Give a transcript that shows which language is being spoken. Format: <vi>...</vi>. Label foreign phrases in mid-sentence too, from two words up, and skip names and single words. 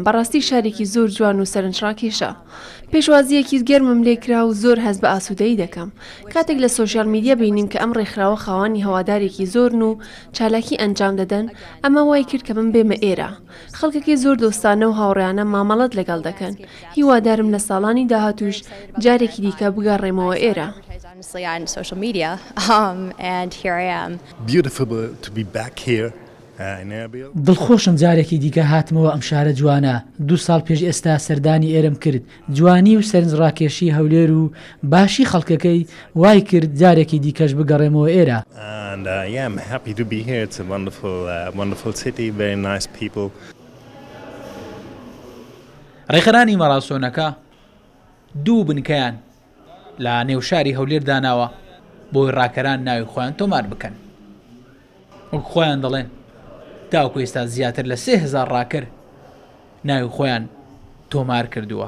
<ckb>بەڕاستی شارێکی زۆر جوان و سەرنجڕاکێشە. پێشوازیەکی گەرمم لێکرا و زۆر هەست بە ئاسوودەیی دەکەم. کاتێک لە</ckb> <en>social media</en> <ckb>بینیم کە ئەم ڕێکخراوە خاوەنی هەوادارێکی زۆرن و چالاکی ئەنجام دەدەن، ئەمە وای کرد کە من بێمە ئێرە. خەڵکەکەی زۆر دۆستانە و هاوڕێیانە مامەڵەت لەگەڵ دەکەن. هیوادارم لە ساڵانی داهاتوش جارێکی دیکە بگەڕێمەوە ئێرە.</ckb> <en>On social media, and here I am. Beautiful to be back here.</en> <ckb>دڵخۆشم جارێکی دیکە هاتمەوە ئەم شارە جوانە. 2 ساڵ پێش ئێستا سەردانی ئێرەم کرد. جوانی و سەرنجڕاکێشی هەولێر و باشی خەڵکەکەی وای کرد جارێکی دیکەش بگەڕێمەوە ئێرە.</ckb> <en>And yeah, I'm happy to be here. It's a wonderful city, very nice people.</en> <ckb>ڕێکخراوەی مەراسۆنەکە دوو بنکەیان لە نێو شاری هەولێر داناوە بۆی ڕاکەران ناوی خۆیان تۆمار بکەن. وەک خۆیان دەڵێن تاوەکو ئێستا زیاتر لە 3000 ڕاکەر ناوی خۆیان تۆمار کردووە.</ckb>